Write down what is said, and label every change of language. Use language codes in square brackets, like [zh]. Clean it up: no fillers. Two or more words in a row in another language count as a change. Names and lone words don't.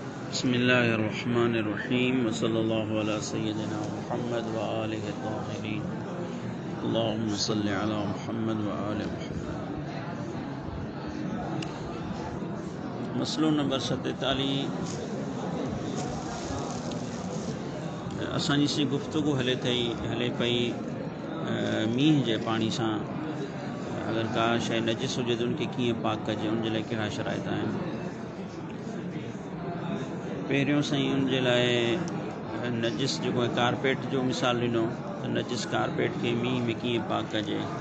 [ar] بسم الله الرحمن الرحيم وصلى الله على سيدنا محمد وآله الطاهرين اللهم صل على محمد وآل محمد. [sd] मसलो नंबर 47 असांजी सी गुफ्तगू हले पई मींह जे पानी सां अगर का शइ नजिस हुजे त उनखे कीअं पाक कजे, उन जे लाइ कहिड़ा शराइत आहिनि। पहिरियों साईं उन जे लाइ नजिस जेको आहे कारपेट जो मिसाल ॾिनो त नजिस कारपेट खे मींहं में कीअं पाक कजे।